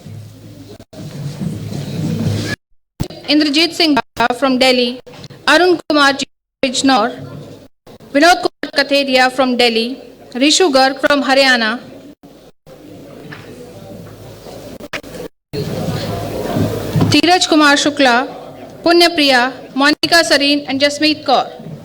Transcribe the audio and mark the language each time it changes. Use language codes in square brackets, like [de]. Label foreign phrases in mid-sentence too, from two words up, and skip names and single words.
[en] Indrajit Singh Bagga from Delhi, Arun Kumar Bijnor, Vinod Kumar Katheria from Delhi, Rishu Garg from Haryana, Dheeraj Kumar Shukla, Punya Priya, Monica Sareen and Jasmeet Kaur.